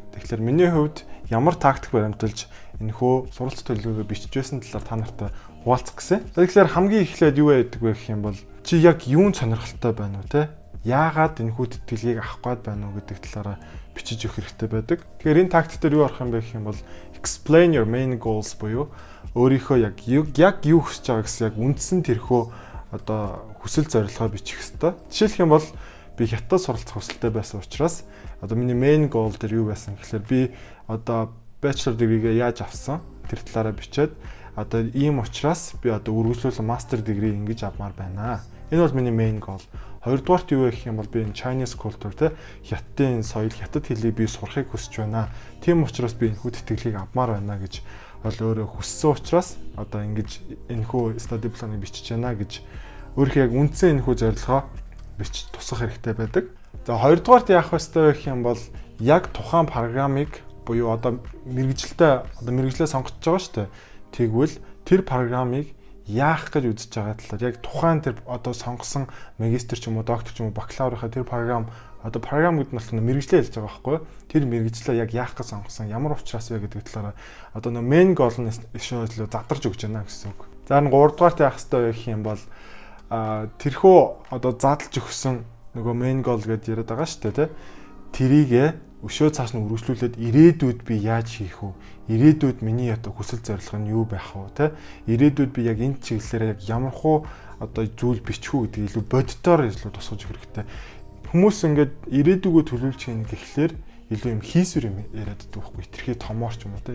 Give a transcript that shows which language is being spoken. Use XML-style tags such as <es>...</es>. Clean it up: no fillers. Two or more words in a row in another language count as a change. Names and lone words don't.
<mn>Тэгэхээр миний хувьд ямар тактик баримталж энэхүү суралцах төлөвлөгөөгөө бичиж байсан талаар та нартай хуваалцах гэсэн. За тэгэхээр хамгийн эхлээд юу байдаг вэ гэх юм бол чи яг юунд сонирхолтой байна уу те? Яагаад энэхүү тэтгэлгийг авах гээд байна уу гэдэг талаараа бичиж өгөх хэрэгтэй байдаг. Тэгэхээр энэ тактик дээр юу арах юм бэ гэх юм бол</mn> <en>explain your main goals</en> <mn>буюу өөрийнхөө яг юу хүсэж байгаа гэсэн яг үндсэн тэрхүү одоо хүсэл зорилгоо бичих хэрэгтэй. Жишээлх юм бол би хятад суралцах хүсэлтэй байсан учраас одоо миний</mn> <en>main goal</en> <mn>дээр юу байсан гэхээр би одоо</mn> <en>bachelor degree-</en> <mn>гээ яаж авсан тэр талаараа бичээд одоо ийм учраас би одоо үргэлжлүүлэн</mn> <en>master degree</en> <mn>ингэж авмаар байна. Энэ бол миний</mn> <en>main goal.</en> <mn>Хоёрдугаарт юу вэ гэх юм бол би энэ</mn> <en>Chinese culture</en> <mn>те хятадын соёл, хятад хэлийг би сурахыг хүсэж байна. Тийм учраас би энэхүү тэтгэлгийг авмаар байна гэж бол өөрөө хүссэн учраас одоо ингэж энэхүү</mn> <en>study plan-</en> <mn>ыг бичиж байна гэж өөрийнхөө яг үндсэн энэхүү зорилгоо бичиж тусах хэрэгтэй байдаг. За хоёрдугаарт яах ёстой вэ гэх юм бол яг тухайн программыг буюу одоо мэргэжлээ сонгож байгаа шүү дээ. Тэгвэл тэр программыг яах гэж үзэж байгаа талаар яг тухайн тэр одоо сонгосон магистр ч юм уу доктор ч юм уу бакалаврынхаа тэр програм гэдэг нь бол мэргэжлээ хэлж байгаа байхгүй юу? Тэр мэргэжлээ яг яах гэж сонгосон, ямар учраас вэ гэдэг талаараа одоо нөө</mn> <en>main goal</en> <mn>нь ишүүлээ задарч өгч байна гэсэн үг. За энэ 3 дугаарт яах хэрэгтэй вэ гэх юм бол тэрхүү одоо задлж өгсөн нөгөө</mn> <en>main goal</en> <mn>гэдээ яриад байгаа шүү дээ тий. Тэрийгэ өшөө цааш нь үргэлжлүүлээд ирээдүйд би яаж хийх вэ? Ирээдүйд миний одоо хүсэл зорилго нь юу байх вэ? Тэ? Ирээдүйд би яг энэ чиглэлээр яг ямар хуу одоо зүйл бичих үү гэдгийг илүү бодитоор илүү тусгаж өгөх хэрэгтэй. Хүмүүс ингээд ирээдүгөө төлөвлөж хийнэ гэхлээр илүү юм хийсвэр юм яриад байдаг байхгүй хитрхи томоор ч юм уу.</mn>